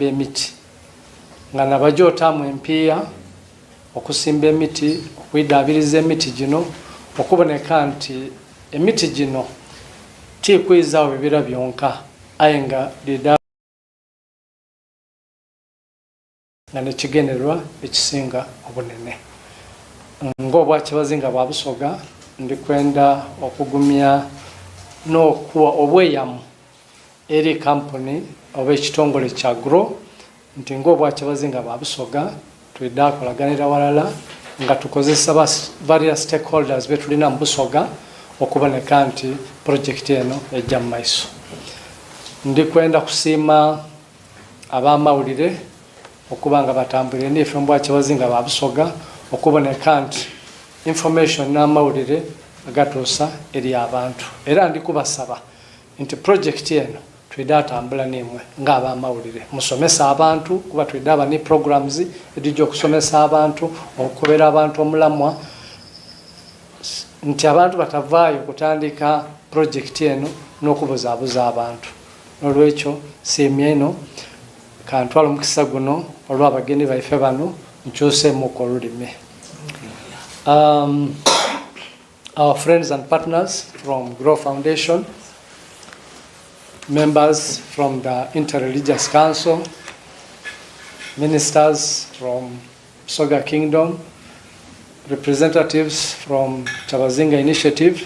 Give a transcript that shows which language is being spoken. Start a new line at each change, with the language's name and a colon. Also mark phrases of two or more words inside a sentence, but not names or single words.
Soga: emiti nga nabajootamu empiiya okusimba emiti okwidaabiriza emiti gino okuboneka nti emiti gino tikwizaawo bibira byonka aye nga nga nekigenerwa ekisinga obunene. Ng'Obwakyabazinga bwa Busoga ndikwenda okugumya n'okuwa obweyamu eri kampuni oba ekitongole kya GROW nti ng'Obwakyabazinga bwa Busoga twidde kolaganira walala nga tukozesa
English: various stakeholders
Soga: betulina mu Busoga okuboneka nti projekiti eno ejja mu maiso. Ndikwenda kusiima ab'amawulire okuba nga batambulire n'ife mu Bwakyabazinga bwa Busoga okuboneka nti information n'amawulire agatuusa eri abantu, era ndikubasaba nti projekiti eno twidde atambula n'imwe ng'ab'amawulire musomesa abantu kuba twidde aba ne programs edijja okusomesa abantu okukubera abantu omulamwa nti abantu batavaayo kutandika projekiti eno n'okubuzaabuza abantu. N'olwekyo siimye eno kantwala omukisa guno olw'abagenyi baife bano nkyuseemu ku olulimi.
English: Our friends and partners from GROW Foundation, members from the Interreligious Council, ministers from Busoga Kingdom, representatives from Kyabazinga Initiative.